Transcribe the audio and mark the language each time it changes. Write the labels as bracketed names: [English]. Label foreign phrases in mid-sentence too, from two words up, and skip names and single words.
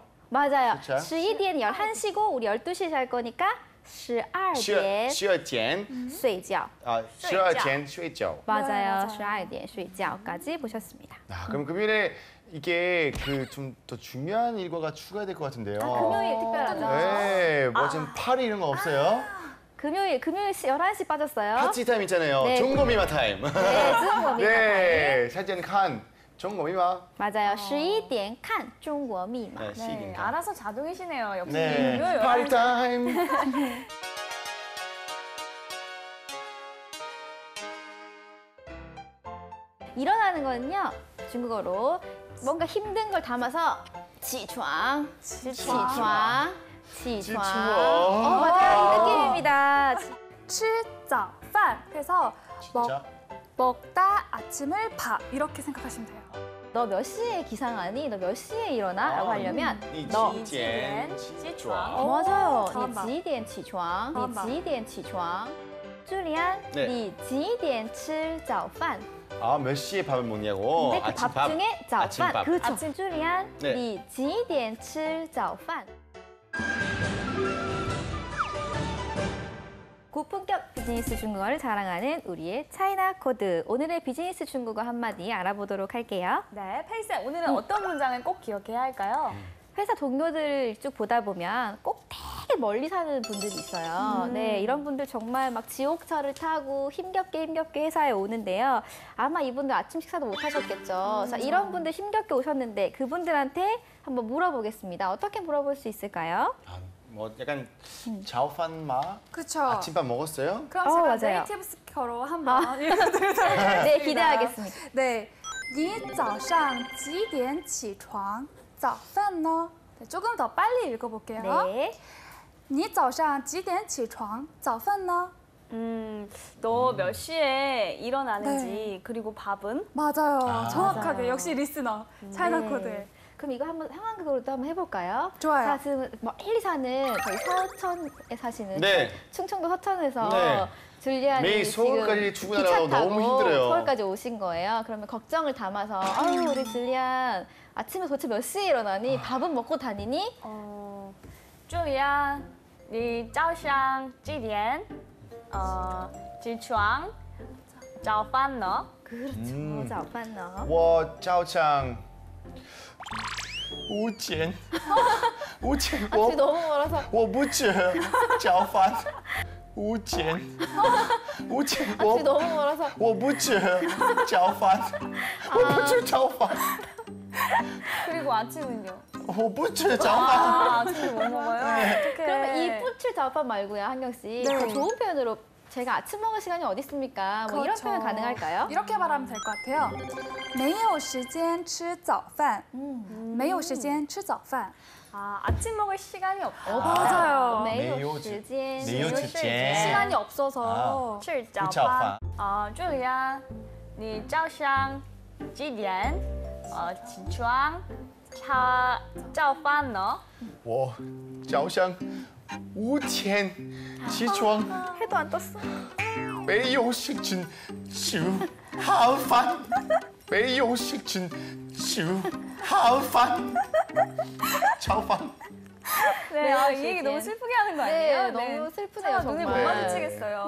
[Korean] 맞아요. 그쵸? 11点 11시고 우리 12시에 잘 거니까 12点 [Chinese] 12点睡觉. 12点睡觉 [Korean] 맞아요. [Chinese] 12点睡觉 [Korean] 까지 보셨습니다. 아, 그럼 금요일에 이게 그 좀 더 중요한 일과가 추가될 것 같은데요. 금요일 특별하죠. 네, 뭐 좀 파리 이런 거 없어요? 금요일 11시 빠졌어요. 파티 타임 있잖아요. 네. 중고미마 타임. 네, 중국어미마 네, 사진 칸 중고미마. 맞아요. [Chinese] 11点看中国密码. [Korean] 네, 네, 시긴 칸. 알아서 자동이시네요. 역시 네, 금요일 파리 타임. 일어나는 거는요. 중국어로 뭔가 힘든 걸 담아서 [Chinese] 起床, 起床, 起床. [Korean] 맞아요. 이 느낌입니다. [Chinese] 吃早饭 해서 [Korean] 진짜? 먹다 아침을 밥 이렇게 생각하시면 돼요. 너 몇 시에 기상하니? 너 몇 시에 일어나? 라고 하려면 너 [Chinese] 几点起床? [Korean] 맞아요. 잘한다. [Chinese] 你几点起床? [Korean] 잘한다. [Chinese] 你几点起床? [Korean] 줄리안, 네. [Chinese] 你几点吃早饭? [Korean] 아, 몇 시에 밥을 먹냐고? 근데 그 밥 아침밥. 중에 早饭. 아침밥. 그렇죠. 아침 줄리안, 네. 你几点吃早饭? 고품격 비즈니스 중국어를 자랑하는 우리의 차이나 코드. 오늘의 비즈니스 중국어 한마디 알아보도록 할게요. 네, 페이쌤 오늘은 어떤 문장을 꼭 기억해야 할까요? 회사 동료들 쭉 보다 보면 꼭 되게 멀리 사는 분들이 있어요. 네, 이런 분들 정말 막 지옥철을 타고 힘겹게 회사에 오는데요. 아마 이분들 아침 식사도 못 하셨겠죠. 자, 이런 분들 힘겹게 오셨는데 그분들한테 한번 물어보겠습니다. 어떻게 물어볼 수 있을까요? 뭐 약간 [Chinese] 早饭吗 [Korean] 그렇죠. 아침밥 먹었어요? 그럼 제가 맞아요. 네이티브 스피커로 한번 읽어드리도록 하겠습니다. 네, 기대하겠습니다. 네, [Chinese] 你早上几点起床? 早饭呢? [Korean] 네, 조금 더 빨리 읽어볼게요. 네. [Chinese] 你早上几点起床?早饭呢? [Korean] 너 몇 시에 일어나는지 네. 그리고 밥은? 맞아요. 정확하게. 맞아요. 역시 리스너. 차이나 네. 코드. 그럼 이거 한번 상황극으로도 한번 해볼까요? 좋아요. 자, 지금 멀리 사는 저희 서천에 사시는 네. 충청도 서천에서 네. 줄리안이 매일 서울까지 지금 출근하느라고 기차 타고 너무 힘들어요. 서울까지 오신 거예요. 그러면 걱정을 담아서 아유 우리 줄리안 아침에 도대체 몇 시에 일어나니? 밥은 먹고 다니니? [Chinese] 注意啊，你早上几点起床？早饭呢？ [Korean] 그렇죠. [Chinese] 早饭呢. 我早上5点5点 [Korean] 아침이 너무 멀어서 [Chinese] 我不吃早饭5点5点 [Korean] 아침이 너무 멀어서 [Chinese] 我不吃早饭我不吃早饭 [Korean] 그리고 아침은요? [Chinese] 我不吃早饭 [Korean] 아, 아침을 못 먹어요? 어떡해. 그러면 이 [Chinese] 不吃早饭 [Korean] 말고요, 한경 씨. 네. 더 좋은 표현으로 제가 아침 먹을 시간이 어디 있습니까? 뭐 이런 그렇죠. 표현 가능할까요? 이렇게 말하면 될 것 같아요. [Chinese] 没有时间吃早饭.没有时间吃早饭. [Korean] 아, 아침 먹을 시간이 없다. 맞아요. [Chinese] 没没有有时间. 没有时间 [Korean] 시간이 없어서. [Chinese] 吃早不早饭饭。注意啊，你早上几点起床？早饭呢？我早上5点起床 [Korean] 해도 안 떴어. [Chinese] 没有时间吃好饭没有时间吃好饭早饭 [Korean] 네, 아, 이 얘기 너무 슬프게 하는 거 아니에요? 네, 너무 슬프네요, 눈을 못 정말. 마주치겠어요.